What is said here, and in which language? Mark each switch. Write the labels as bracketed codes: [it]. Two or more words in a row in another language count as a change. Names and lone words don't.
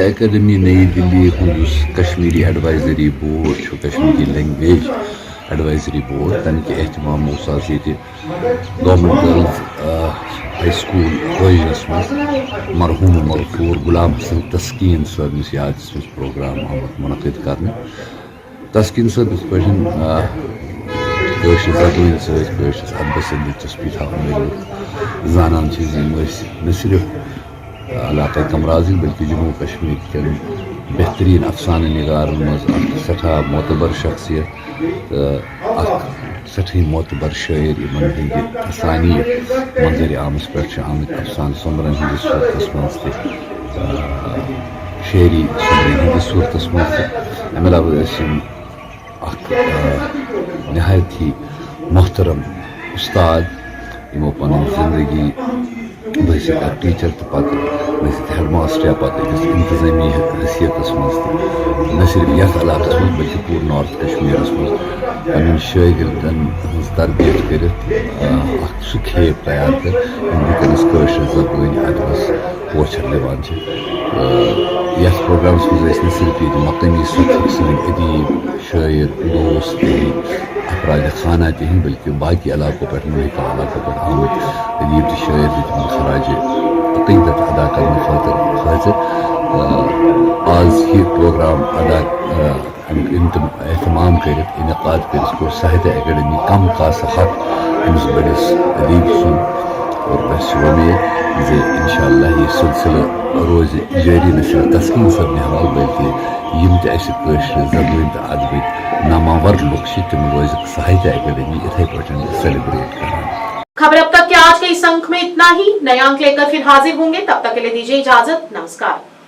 [ks] एकेडमी नई दिल्ली कश्मीरी एडवाइजरी बोर्ड, कश्मीरी लैंग्वेज एडवाइजरी बोर्ड, तम के एहतमाम गवर्नमेंट गर्ल्स हाई स्कूल रोजनस मज मरहूम मगफूर गुलाम हसन तस्कीन सबस याद प्रोग्राम मुनक़िद करने। तस्कीन सब इस पे जबान अदबस दिलचस्पी थान जानान न सिर्फ इलाक़ कमराजी बल्कि जम्मू कश्मीर के बेहतरीन अफसाना निगार मज सठा मोतबर शख्सियत सठी मोतबर शायर इन हंद अफसानी मंजर आमस पे आमद अफसान सुमरन हंदिस सूरत मज शायरी सुमरन हंदिस सूरत मज अमे अलावा नहायत ही मोहतरम उस्ताद यमो पन जिंदगी बसित टीचर तो पत बसित [en] head master [ks] या पत इंतजामी हैसियत न सिर्फ यथ इलाकस मज बल्कि पूरे नॉर्थ कश्मीर मज पन शागिर्दन तरबियत कर सह खेप तैयार कर वनस जबान अदबस पोचर दिवान यथ प्रोग्रामस मज न सिर्फ ये मकामी सतह सन अदीब शायर दोस्त अफराद खाना तहन बल्कि बाकी इलाकों पर मुल्क इलाकों पर आमद अदीब शायर तम खराज अकीदत अदा करने खातिर आज ही प्रोग्राम अदा एहतमाम कर इनकाद कर साहित्य अकेडमी कम खास हक अमिस बड़िस अदीब सुन और बस उम्मीद जे इंशाअल्लाह ये सिलसिला रोज जारी न सिर्फ तस्कीन सब हवाल बल्कि यम जबान तो अदब नामावर लुक तम रोज साहित्य अकेडमी इथे पे सेलिब्रेट कर। [hi] खबर अब तक के आज के इस अंक में इतना ही। नए अंक लेकर फिर हाजिर होंगे, तब तक के लिए दीजिए इजाजत। नमस्कार।